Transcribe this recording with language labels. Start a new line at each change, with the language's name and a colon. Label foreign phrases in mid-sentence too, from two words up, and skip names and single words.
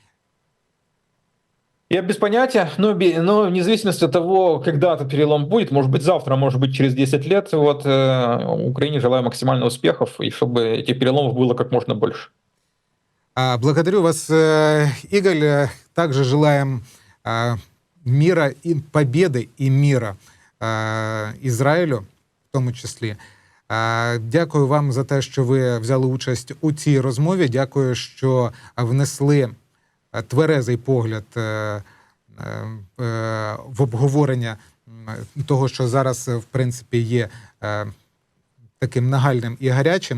Russian: Я без понятия, но вне зависимости от того, когда этот перелом будет, может быть завтра, может быть через 10 лет, вот, Украине желаю максимально успехов, и чтобы этих переломов было как можно больше. Благодарю вас, Игорь. Также желаем мира и победы и мира
Ukrainian: Ізраїлю, в тому числі. Дякую вам за те, що ви взяли участь у цій розмові. Дякую, що внесли тверезий погляд в обговорення того, що зараз, в принципі, є таким нагальним і гарячим.